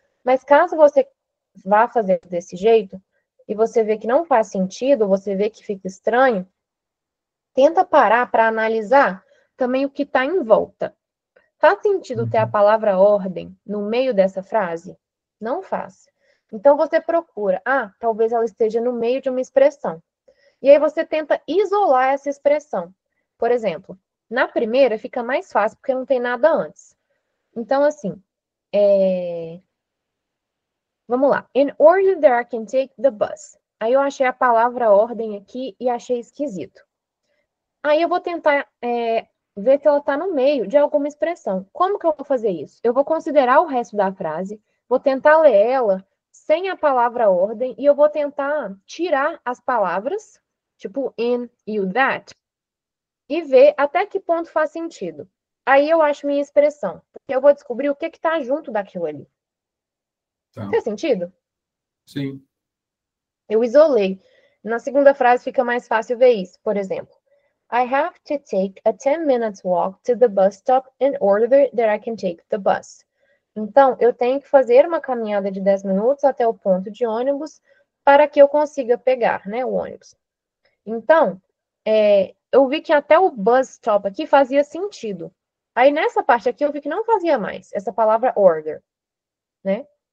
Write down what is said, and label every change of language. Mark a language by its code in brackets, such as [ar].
[pt] Mas caso você vá fazer desse jeito e você vê que não faz sentido, você vê que fica estranho, tenta parar para analisar também o que está em volta. Faz sentido ter a palavra ordem no meio dessa frase? Não faz. Então, você procura, talvez ela esteja no meio de uma expressão. E aí você tenta isolar essa expressão. Por exemplo, na primeira fica mais fácil, porque não tem nada antes. Então, assim, vamos lá. [en] In order that I can take the bus. [pt] Aí eu achei a palavra ordem aqui e achei esquisito. Aí eu vou tentar ver se ela está no meio de alguma expressão. Como que eu vou fazer isso? Eu vou considerar o resto da frase, vou tentar ler ela sem a palavra ordem e eu vou tentar tirar as palavras, tipo in e o that, e ver até que ponto faz sentido. Aí eu acho minha expressão, porque eu vou descobrir o que está junto daquilo ali. Tá. Faz sentido? Sim. Eu isolei. Na segunda frase fica mais fácil ver isso. Por exemplo, [en] I have to take a 10 minutes walk to the bus stop in order that I can take the bus. [pt] Então, eu tenho que fazer uma caminhada de 10 minutos até o ponto de ônibus para que eu consiga pegar, né, o ônibus. Então, eu vi que até o bus stop aqui fazia sentido. Aí, nessa parte aqui, eu vi que não fazia mais essa palavra order, né?